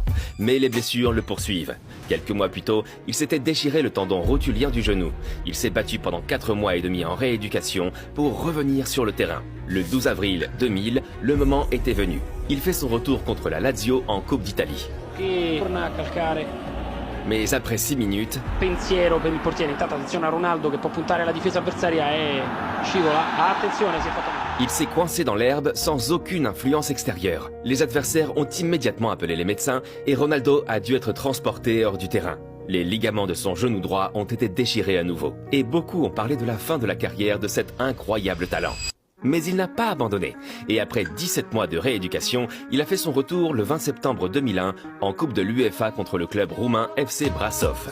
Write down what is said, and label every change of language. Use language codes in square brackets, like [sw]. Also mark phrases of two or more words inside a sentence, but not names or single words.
[fr] Mais les blessures le poursuivent. Quelques mois plus tôt, il s'était déchiré le tendon rotulien du genou. Il s'est battu pendant 4 mois et demi en rééducation pour revenir sur le terrain. Le 12 avril 2000, le moment était venu. Il fait son retour contre la Lazio en Coupe d'Italie. Mais après 6 minutes, [it] pensiero per il portiere. Intanto attenzione a Ronaldo che può puntare alla difesa avversaria e scivola. Attenzione, si è fatto male. [fr] Il s'est coincé dans l'herbe sans aucune influence extérieure. Les adversaires ont immédiatement appelé les médecins et Ronaldo a dû être transporté hors du terrain. Les ligaments de son genou droit ont été déchirés à nouveau. Et beaucoup ont parlé de la fin de la carrière de cet incroyable talent. Mais il n'a pas abandonné. Et après 17 mois de rééducation, il a fait son retour le 20 septembre 2001 en Coupe de l'UEFA contre le club roumain FC Brasov.